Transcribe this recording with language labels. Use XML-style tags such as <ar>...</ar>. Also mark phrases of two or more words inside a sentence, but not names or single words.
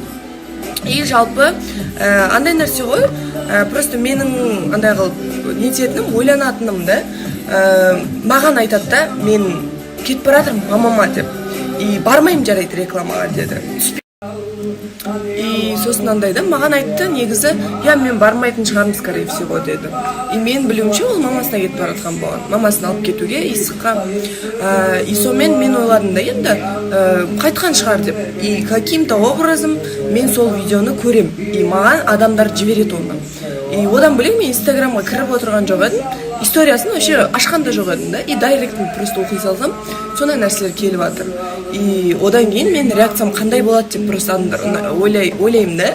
<kk>И жалпы андай нәрсе ғой, просто менің андай қылып нететінім, ойланатыным да, маған айтады да, мен кетіп баратырмын мамама деп. И бармайым жарайды рекламаға деді. И сосын андай да, маған айтты негізі, я мен бармайтын шығарым,</kk> <ru>скорее всего деді.</ru> <kk>И мен білуімше ол мамасына кетіп баратқан болған. Мамасын алып кетуге, исыққа. И сонымен мен ойладым да енді қайтқан шығар деп.</kk> <ru>И каким-то образом</ru> <kk>мен сол видеоны көрем. И маған адамдар жібереді оны. И одан бөлек мен инстаграмға кіріп отырған жоқ едім. Историясын вообще ашқан да жоқ едім да. И дайректін просто оқи салсам, сондай нәрселер келіп жатыр. И одан кейін мен реакциям қандай болады деп просто ойлаймын да.</kk>